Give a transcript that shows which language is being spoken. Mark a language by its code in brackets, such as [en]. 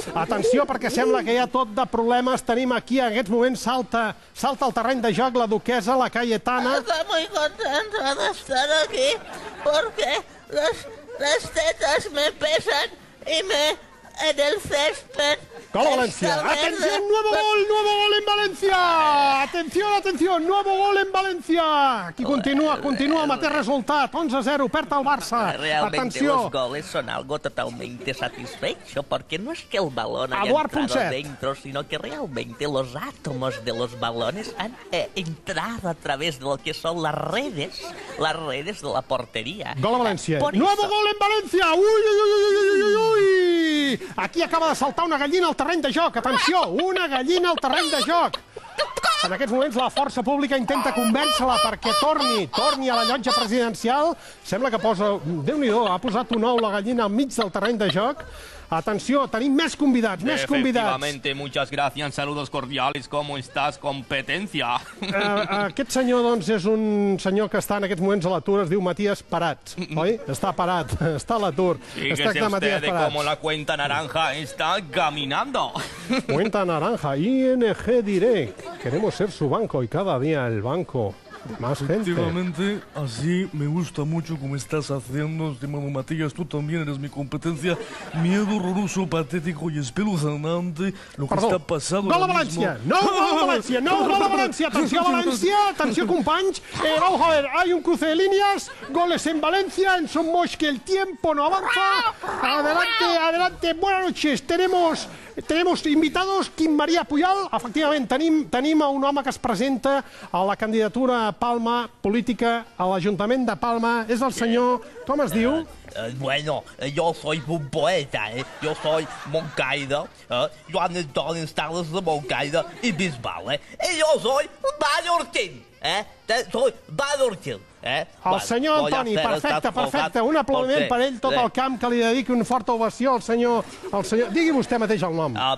[ca] Atenció, perquè sembla que hi ha tot de problemes. Tenim aquí, en aquests moments, salta al terreny de joc la duquesa, la Cayetana. [es] Estoy muy contenta de estar aquí porque las tetas me pesan y en el césped. [ca] Gol a València. [es] Atención, nuevo gol en València. Atención, nuevo gol en València. [ca] Aquí continua el mateix resultat. 11-0, perd el Barça. [es] Realmente los goles son algo totalmente satisfecho, porque no es que el balón haya entrado dentro, sino que realmente los átomos de los balones han entrado a través de lo que son las redes de la portería. [ca] Gol a València. [es] Nuevo gol en València. Ui. [ca] Aquí acaba de saltar una gallina al terreny de joc. Atenció, una gallina al terreny de joc. En aquests moments la força pública intenta convèncer-la perquè torni a la llotja presidencial. Sembla que posa... Déu-n'hi-do, ha posat un ou la gallina enmig del terreny de joc. Atenció, tenim més convidats. [es] Efectivamente, muchas gracias, saludos cordiales, ¿cómo estás, competencia? [ca] Aquest senyor, doncs, és un senyor que està en aquests moments a l'atur, es diu Matías Prats, oi? Està parat, està a l'atur. [es] Fíjese usted de cómo la cuenta naranja está caminando. Cuenta naranja, ING Direct. Queremos ser su banco y cada día el banco. Más gente. Efectivamente, así me gusta mucho como estás haciendo, estimado Matías. Tú también eres mi competencia. Miedo horroroso, patético y espeluznante lo que está pasando. [ca] Gol a València! No gol a València! Atenció, companys. [es] Vamos a ver, hay un cruce de líneas. Goles en Valencia, en Som Moix, que el tiempo no avanza. Adelante. Buenas noches. Tenemos invitados, Quim Maria Puyal. [ca] Efectivament, tenim un home que es presenta a la candidatura Palma política a l'Ajuntament de Palma. És el senyor... Com es diu? [es] Bueno, yo soy un poeta, yo soy Moncada, Joan Antonio Starles de Moncada y Bisbal, y yo soy mallorquín. Soy Van Urgel. [ca] El senyor Antoni, perfecte. Un aplaudiment per ell, tot el camp, que li dediqui una forta ovació al senyor... Digui vostè mateix el nom.